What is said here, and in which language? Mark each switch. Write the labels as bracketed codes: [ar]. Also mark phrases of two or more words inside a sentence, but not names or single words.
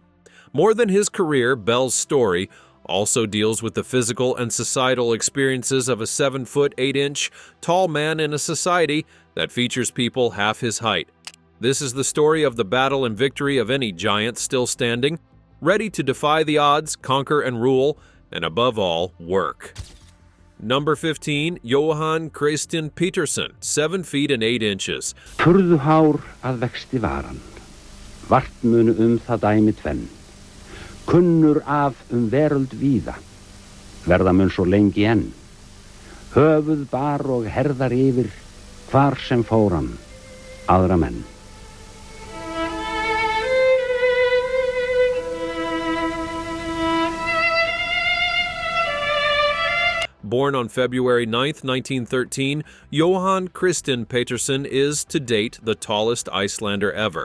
[en] More than his career, Bell's story also deals with the physical and societal experiences of a 7 foot 8 inch tall man in a society that features people half his height. This is the story of the battle and victory of any giant still standing, ready to defy the odds, conquer and rule, and above all, work. Number 15. Johan Christian Peterson, 7 feet and 8 inches. [is] Furðuhár að vexti varan, vart munu það dæmi tvenn. Kunnur af veröld víða, verða mun svo lengi enn. Höfuð bar og herðar yfir, hvar sem fóran, aðra menn. [en] Born on February 9, 1913, Johan Christian Peterson is, to date, the tallest Icelander ever.